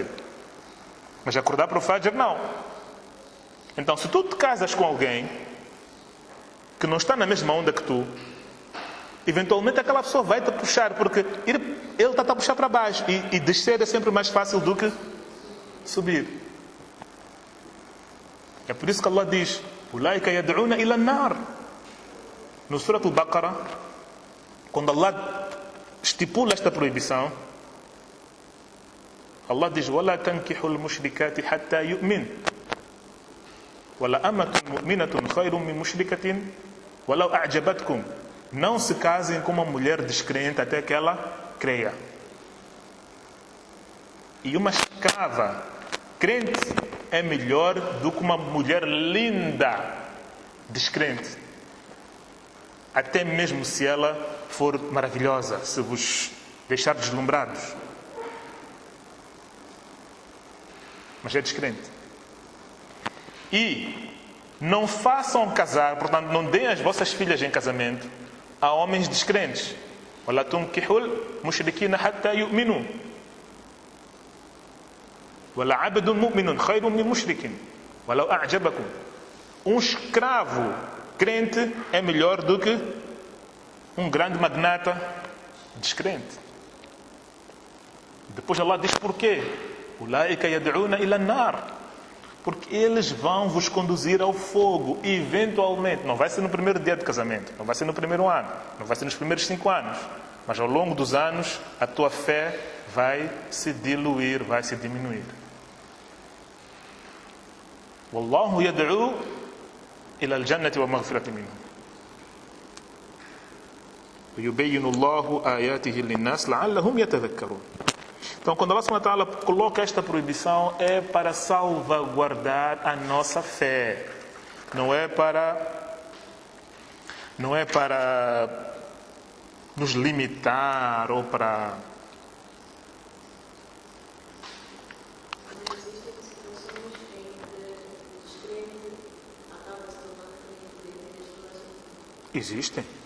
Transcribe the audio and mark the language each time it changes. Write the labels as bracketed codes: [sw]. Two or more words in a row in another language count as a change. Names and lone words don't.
[pt] Mas acordar para o Fajr, não. Então, se tu te casas com alguém que não está na mesma onda que tu, eventualmente aquela pessoa vai te puxar, porque ele está a puxar para baixo, e descer é sempre mais fácil do que subir. É por isso que Allah diz: [ar] "أولئك يدعون إلى النار". [pt] No Surah Al-Baqarah, quando Allah estipula esta proibição, Allah diz: [ar] "ولا تنكحوا المشركات حتى يؤمن. ولأمة مؤمنة خير من مشركة ولو أعجبتكم". [pt] Não se casem com uma mulher descrente até que ela creia. E uma escrava crente é melhor do que uma mulher linda descrente. até mesmo se ela for maravilhosa, se vos deixar deslumbrados. Mas é descrente. E não façam casar, portanto, não deem as vossas filhas em casamento a homens descrentes. [ar] وَلَا تُنْكِحُوا الْمُشْرِكِينَ حَتَّى يُؤْمِنُوا وَلَا عَبْدٌ مُؤْمِنٌ خَيْرٌ مِنْ مُشْرِكٍ وَلَوْ أَعْجَبَكُمْ. [pt] Um escravo crente é melhor do que um grande magnata descrente. Depois Allah diz porquê. [ar] أُولَٰئِكَ يَدْعُونَ إِلَى النَّارِ. [pt] Porque eles vão vos conduzir ao fogo, eventualmente. Não vai ser no primeiro dia de casamento, não vai ser no primeiro ano, não vai ser nos primeiros 5 anos. Mas ao longo dos anos, a tua fé vai se diluir, vai se diminuir. [ar] والله يدعو إلى الجنة ومغفرة منه. يبين الله آياته للناس لعلهم يتذكرون. [pt] Então, quando Allah [ar] سبحانه وتعالى [pt] coloca esta proibição, é para salvaguardar a nossa fé. Não é para nos limitar ou para... Existem.